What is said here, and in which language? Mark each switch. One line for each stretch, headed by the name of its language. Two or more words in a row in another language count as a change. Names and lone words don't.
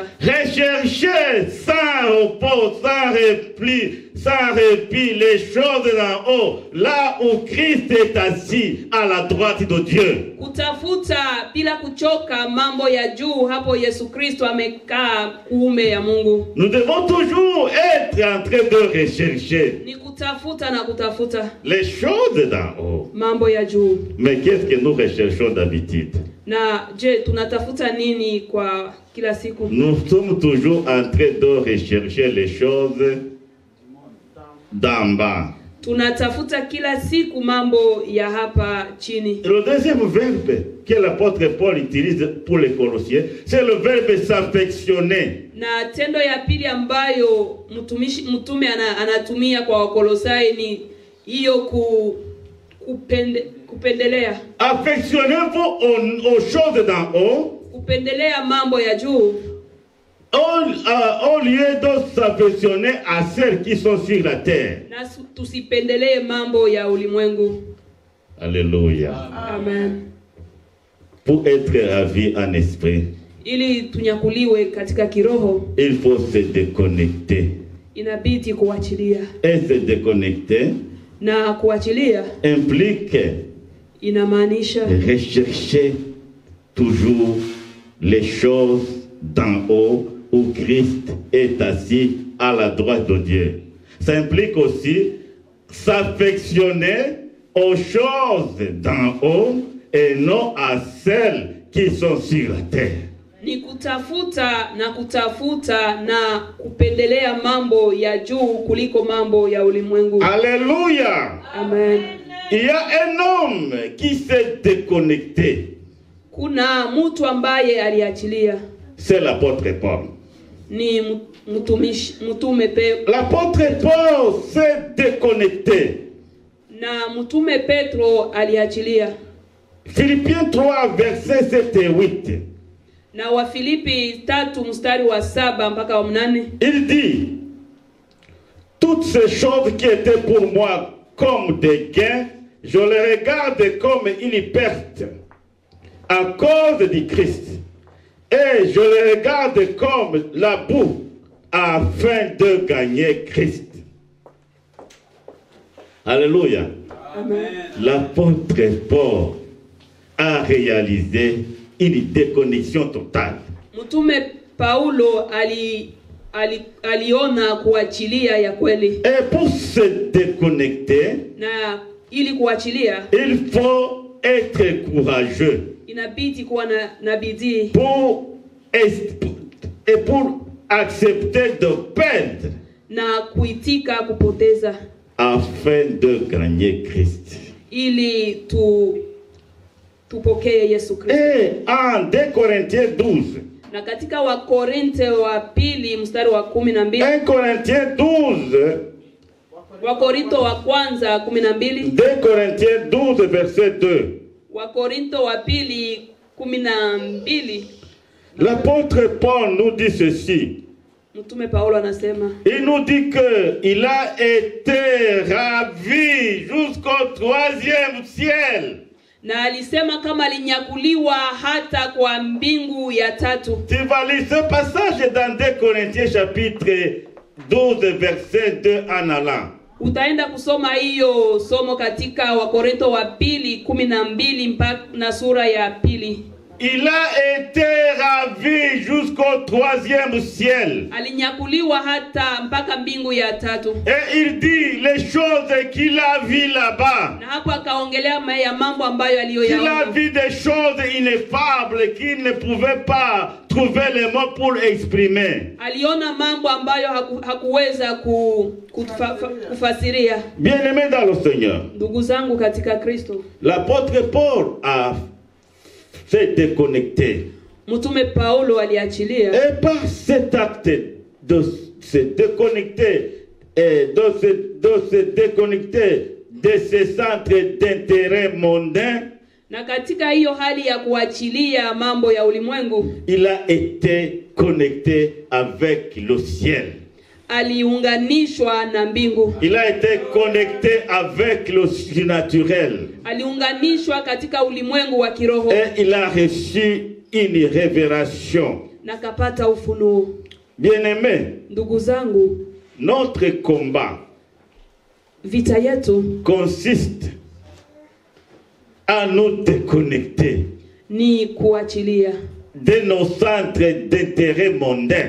French: Rechercher sans repos, sans répit les choses en haut, là où Christ est assis à la droite de Dieu.
Swahili: Kutafuta bila kuchoka mambo ya juu, hapo Yesu Kristo amekaa kuume ya Mungu.
French: Nous devons toujours être en train de rechercher.
Swahili: Ni kutafuta na kutafuta
French: les choses d'en haut.
Swahili: Mambo ya juu.
French: Mais qu'est-ce que nous recherchons d'habitude?
Swahili: Na je, tunatafuta nini kwa kila siku?
French: Nous sommes toujours en train de rechercher les choses d'en bas.
Swahili: Tunatafuta kila siku mambo ya hapa chini.
French: Le deuxième verbe que l'apôtre Paul utilise pour les Colossiens, c'est le verbe s'affectionner.
Swahili: Na tendo ya pili ambayo mtume anatumia kwa Wakolosai ni hiyo kupendelea.
French: Affectionnez-vous aux choses d'en haut.
Swahili: Kupendelea mambo ya juu.
French: Au lieu de s'affectionner à celles qui sont sur la terre.
Swahili: Na tusipendelee mambo ya ulimwengu.
French: Alléluia. Amen. Pour être ravi en esprit,
Swahili: ili tunyakuliwe katika kiroho,
French: il faut se déconnecter.
Swahili: Inabidi kuachilia.
French: Et se déconnecter
Swahili: na kuachilia
French: implique
Swahili: inamaanisha
French: recherchez toujours les choses d'en haut où Christ est assis à la droite de Dieu. Ça implique aussi s'affectionner aux choses d'en haut et non à celles qui sont sur la terre.
Swahili: ni kutafuta na kupendelea mambo ya juu kuliko mambo ya ulimwengu.
French: Alléluia. Amen. Il y a un homme qui s'est déconnecté.
Swahili: Kuna mtu ambaye aliachilia.
French: C'est l'apôtre Paul.
Swahili: Ni mtume Petro.
French: L'apôtre Paul s'est déconnecté.
Swahili: Na mtume Petro aliachilia.
French: Philippiens 3 versets 7 et 8.
Swahili: Na wa Filipi 3 mstari wa 7 mpaka wa 8.
French: Il dit, toutes ces choses qui étaient pour moi comme des gains, je les regarde comme une perte à cause du Christ. Et je les regarde comme la boue afin de gagner Christ. Alléluia. Amen. L'apôtre Paul a réalisé une déconnexion totale.
Swahili: Mtume Paulo aliona kuachilia ya kweli.
French: Et pour se déconnecter,
Swahili: Na ili kuachilia,
French: il faut être courageux
Swahili: inabidi kuwa na bidii
French: pour accepter de perdre
Swahili: na kuitika kupoteza
French: afin de gagner Christ.
Swahili: ili tupokee Yesu Kristo.
French: Et en 2 Corinthiens 12,
Swahili: Na katika Wakorintho wa pili mstari wa 12,
French: 1 Corinthiens 12,
Swahili: Wakorintho wa kwanza 12,
French: 2 Corinthiens 12 verset 2.
Swahili: Wakorintho wa pili 12,
French: L'apôtre Paul nous dit ceci.
Swahili: Mtume Paulo anasema,
French: Il nous dit qu'il a été ravi jusqu'au 3e ciel.
Swahili: na alisema kama alinyakuliwa hata kwa mbingu ya 3.
French: Tu vas lire ce passage dans 2 Corinthiens chapitre 12 verset 2 en allant.
Swahili: Utaenda kusoma hiyo somo katika Wakorintho wa pili 12 mpaka na sura ya 2.
French: Il a été ravi jusqu'au 3e ciel.
Swahili: Alinyakuliwa hata mpaka mbingu ya 3.
French: Et il dit les choses qu'il a vues là-bas.
Swahili: Na hapo akaongelea ya mambo ambayo
French: Il a
Swahili: aliyoyaona.
French: vu des choses ineffables qu'il ne pouvait pas trouver les mots pour exprimer.
Swahili: Aliona mambo ambayo hakuweza kufasiria.
French: Bien-aimés dans le Seigneur,
Swahili: Ndugu zangu katika Kristo,
French: l'apôtre Paul s'est déconnecté.
Swahili: Mtume Paulo aliachilia.
French: Et par cet acte de se déconnecter et de se déconnecter de ces centres d'intérêt mondain,
Swahili: Na katika hiyo hali ya kuachilia mambo ya ulimwengu,
French: il a été connecté avec le ciel.
Swahili: aliunganishwa na mbingu.
French: Il a été connecté avec le surnaturel.
Swahili: Aliunganishwa katika ulimwengu wa kiroho.
French: Et il a reçu une révélation.
Swahili: Na kapata ufunuo.
French: Bien-aimés,
Swahili: Ndugu zangu,
French: notre combat
Swahili: vita yetu
French: consiste à nous déconnecter
Swahili: ni kuachilia
French: de nos centres d'intérêt mondain